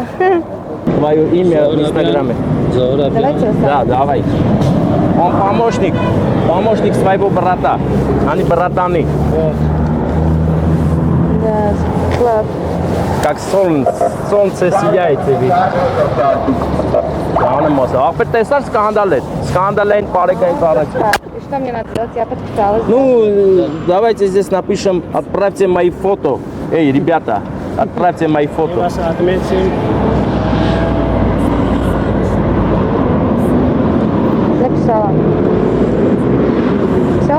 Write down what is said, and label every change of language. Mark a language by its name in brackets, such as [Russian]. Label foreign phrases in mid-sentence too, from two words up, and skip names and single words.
[Russian] Твое имя в Инстаграме. Давайте вы Да, давай. Он помощник своего брата. Они братаны. Да, класс. Как солнце сияете вы. [Armenian] Ախպեր տեսար սկանդալային բարեկային կարաց։ [Russian] Так, и что мне надо делать? Я подписалась. Ну, давайте здесь напишем, отправьте мои фото. Эй, ребята, отправьте мои фото. Вас отметим. Написала. Все?